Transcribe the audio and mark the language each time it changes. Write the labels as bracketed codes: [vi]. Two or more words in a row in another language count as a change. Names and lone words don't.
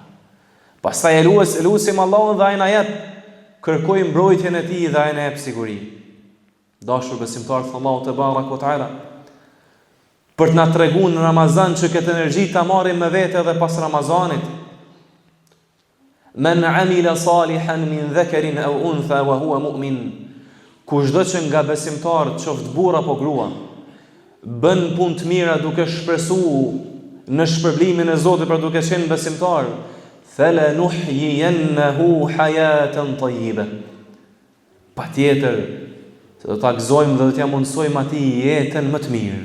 [sq] Pastaj elusim Allahun dhe ai na jep, kërkojmë mbrojtjen e tij dhe ai na jep siguri. Dashur besimtar të [ar] الله تبارك وتعالى, [sq] për të na treguar në Ramazan që këtë energji ta marrim me vete edhe pas Ramazanit. [ar] من عمل صالحا من ذكر أو أنثى وهو مؤمن. [sq] Kushdo që nga besimtarët, qoftë burr apo grua, bën punë të mira duke shpresuar në shpërblimin e Zotit për duke qenë besimtar, [ar] فلنحيينه حياة طيبة. [sq] Patjetër do ta gëzojmë dhe do t'ja mundsojmë atij jetën më të mirë.